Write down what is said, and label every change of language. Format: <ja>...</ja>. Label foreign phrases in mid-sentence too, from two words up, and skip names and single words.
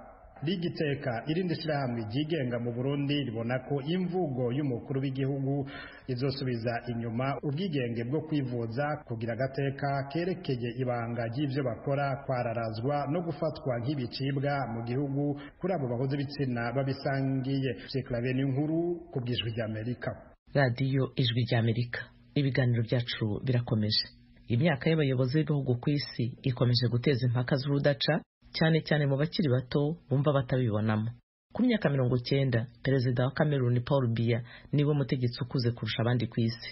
<rn>Ligiteka irindi shirahamwe ryigenga mu Burundi ribona ko imvugo y'umukuru w'igihugu izosubiza inyuma ubwigenge bwo kwivuza, kugira agateka kerekeye ibanga ry'ivyo bakora kwararazwa no gufatwa nk'ibicibwa mu gihugu kuri abo bahoze ibitsina babisangiye. Claver Ninkuru ku bw'Ijwi ry'Amerika. Radio Ijwi ry'Amerika.</rn> <rw>Ibiganiro byacu birakomeje. Imyaka y'abayobozi b'ibihugu ku isi ikomeje guteza impaka z'urudaca, cyane cyane mu bakiri bato bumva batabibonamo. Ku myaka 90, perezida wa Cameroon Paul Biya niwe mutegetsi ukuze kurusha abandi ku isi.</rw>